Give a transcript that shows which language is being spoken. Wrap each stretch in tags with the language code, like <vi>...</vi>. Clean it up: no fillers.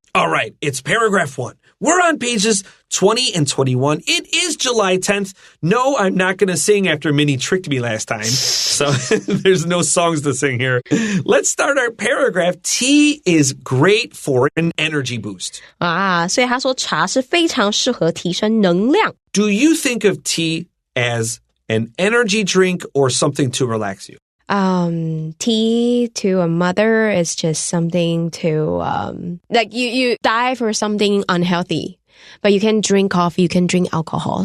<en>All right, it's paragraph 1. We're on pages 20 and 21. It is July 10th. No, I'm not going to sing after Minnie tricked me last time. So there's no songs to sing here. Let's start our paragraph. Tea is great for an energy boost.</en> <zh>所以他说茶是非常适合提升能量。</zh> <en>Do you think of tea as an energy drink or something to relax you? Tea to a mother is just something to, like you die for something unhealthy, but you can drink coffee, you can drink alcohol.</en>